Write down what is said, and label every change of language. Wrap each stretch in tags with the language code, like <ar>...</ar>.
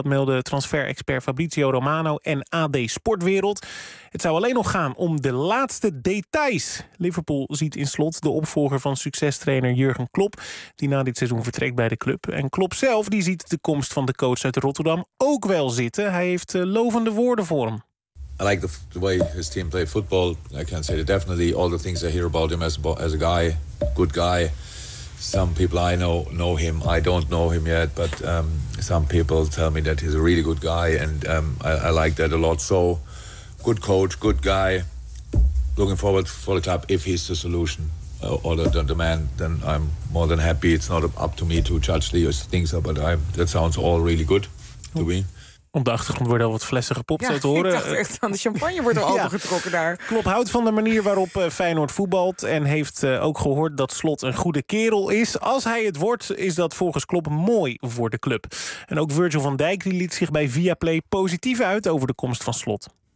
<nl>Dat meldde transferexpert Fabrizio Romano en AD Sportwereld. Het zou alleen nog gaan om de laatste details. Liverpool ziet in Slot de opvolger van succestrainer Jurgen Klopp, die na dit seizoen vertrekt bij de club. En Klopp zelf die ziet de komst van de coach uit Rotterdam ook wel zitten. Hij heeft lovende woorden voor hem.</nl> <en>I like the way his team play football. I can say that definitely all the things I hear about him as a guy, good guy. Some people I know him. I don't know him yet, but some people tell me that he's a really good guy, and I like that a lot. So, good coach, good guy. Looking forward for the club. If he's the solution or the man, then I'm more than happy. It's not up to me to judge the things, but that sounds all really good to me.</en> <nl>Op de achtergrond worden al wat flessen gepopt, ja, te horen. Ik dacht echt aan de champagne wordt al opengetrokken daar. Klop houdt van de manier waarop Feyenoord voetbalt en heeft ook gehoord dat Slot een goede kerel is. Als hij het wordt, is dat volgens Klop mooi voor de club. En ook Virgil van Dijk die liet zich bij Viaplay positief uit over de komst van Slot.</nl>